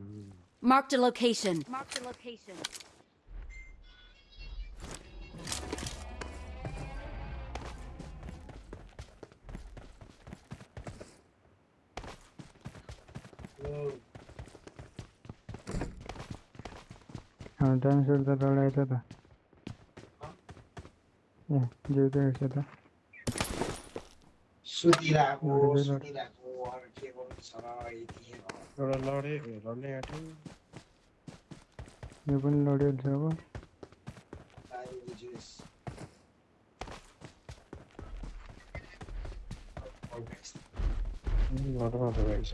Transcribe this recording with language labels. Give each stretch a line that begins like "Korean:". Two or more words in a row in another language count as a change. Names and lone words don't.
English: Marked a location. Marked a location.
Hindi: हाँ टाइम से उधर लड़ाई था ये जो उधर से था
Nepali: सुतिरहेको अब के गर्नु एउटा लड्ने आँट्यो यो पनि लडिहाल्छ अब घरमा त रहेछ